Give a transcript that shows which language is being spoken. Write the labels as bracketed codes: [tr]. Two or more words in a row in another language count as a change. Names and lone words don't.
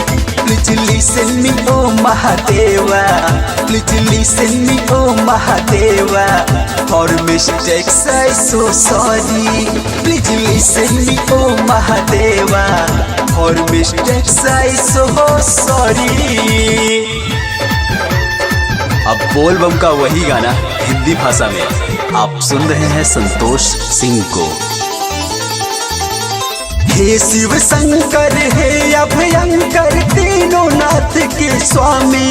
[en] Please listen me, oh Mahadeva. Please listen me, oh Mahadeva. For mistakes I so sorry. Please listen me, oh Mahadeva. For mistakes I so sorry. [hi] अब बोल बम का वही गाना हिंदी भाषा में आप सुन रहे हैं संतोष सिंह को। हे शिव शंकर हे अभयंकर तीनों नाथ के स्वामी।